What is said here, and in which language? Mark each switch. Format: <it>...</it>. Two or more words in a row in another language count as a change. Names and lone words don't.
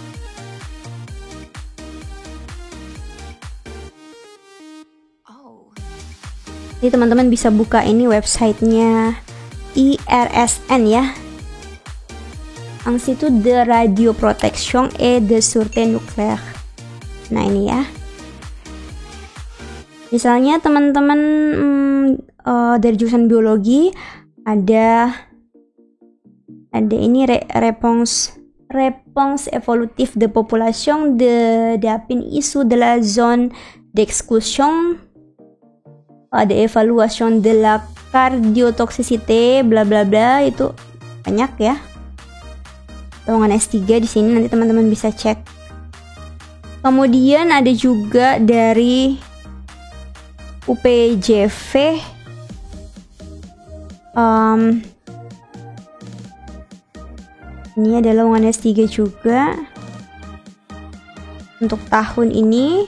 <id>Jadi teman-teman bisa buka ini websitenya IRSN ya, Institut de Radio Protection et de Sûreté Nucléaire. Nah ini ya, misalnya teman-teman dari jurusan biologi ada ini</id> <fr>réponse évolutive de population d'apin issue de la zone d'exclusion,</fr> <id>ada</id> <fr>évaluation de la cardiotoxicité,</fr> <id>bla bla bla, itu banyak ya. Lowongan S3 di sini nanti teman-teman bisa cek. Kemudian ada juga dari UPJV, ini ada lowongan S3 juga untuk tahun ini.</id>